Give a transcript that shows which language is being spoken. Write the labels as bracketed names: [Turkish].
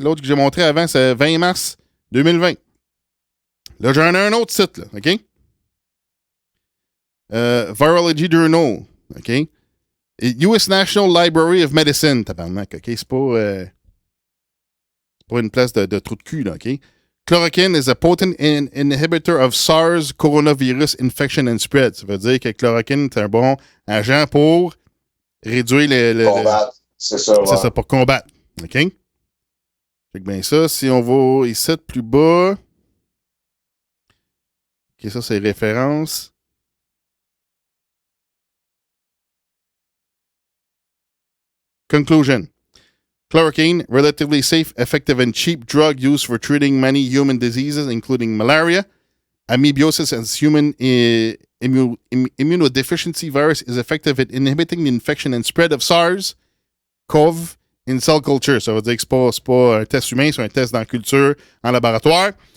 [French] L'autre que j'ai montré avant, c'est 20 mars 2020. Là, j'en ai un autre site, là, OK? Virology Journal, OK? US National Library of Medicine, tabarnak, OK? C'est pas une place de trou de cul, là, OK? [English] Chloroquine is a potent inhibitor of SARS coronavirus infection and spread. [French] Ça veut dire que chloroquine est un bon agent pour réduire combattre. C'est ça, c'est ça, pour combattre. OK? Fait que bien ça, si on va ici plus bas. OK, ça, c'est référence. Conclusion. [English] Chloroquine, relatively safe, effective, and cheap drug used for treating many human diseases, including malaria, amoebiasis, and human immunodeficiency virus, is effective at inhibiting the infection and spread of SARS, CoV, in cell culture. [French] Ça veut dire que c'est pas un test humain, c'est un test dans la culture, en laboratoire.